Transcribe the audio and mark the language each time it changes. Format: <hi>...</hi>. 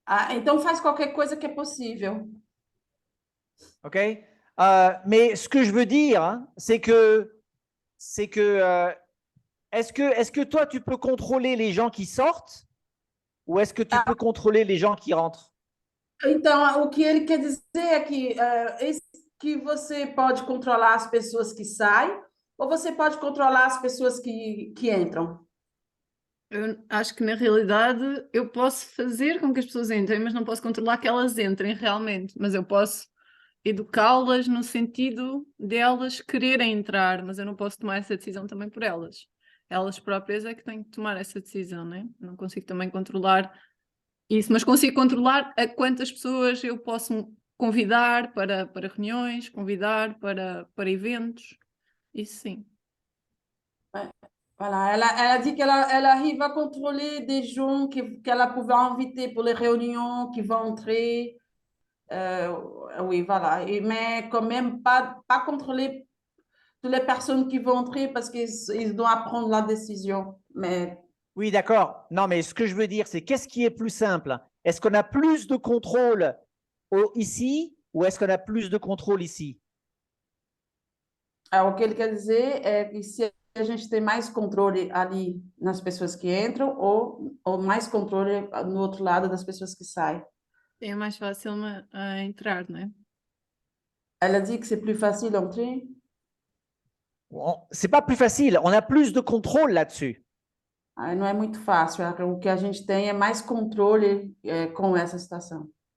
<pt>Então faz qualquer coisa que é possível. OK?</pt> <fr>Mais ce que je veux dire, hein, c'est que est-ce que toi, tu peux contrôler les gens qui sortent ou est-ce que tu peux contrôler les gens qui rentrent?</fr> <pt>Então, o que ele quer dizer é que você pode controlar as pessoas que saem ou você pode controlar as pessoas que entram. Eu acho que na realidade eu posso fazer com que as pessoas entrem, mas não posso controlar que elas entrem realmente. Mas eu posso educá-las no sentido de elas quererem entrar, mas eu não posso tomar essa decisão também por elas. Elas próprias é que têm que tomar essa decisão, né? Não consigo também controlar isso, mas consigo controlar a quantas pessoas eu posso convidar para reuniões, convidar para eventos. Isso sim.</pt> <fr>Voilà, elle a dit qu'elle arrive à contrôler des gens qu'elle a pouvoir inviter pour les réunions, qui vont entrer. Oui, voilà. Mais quand même, pas contrôler toutes les personnes qui vont entrer parce qu'ils doivent prendre la décision. Mais Oui, d'accord. Non, mais ce que je veux dire, c'est qu'est-ce qui est plus simple? Est-ce qu'on a plus de contrôle ici ou est-ce qu'on a plus de contrôle ici?</fr> <pt>o que ele quer dizer é que se a gente tem mais controle ali nas pessoas que entram ou mais controle no outro lado das pessoas que saem. É mais fácil entrar, não é? Ela</pt> <fr>dit que c'est plus facile d'entrer. C'est pas plus facile, on a plus de contrôle là-dessus.</fr> <pt>Aí não é muito fácil. O que a gente tem é mais controle com essa situação.</pt>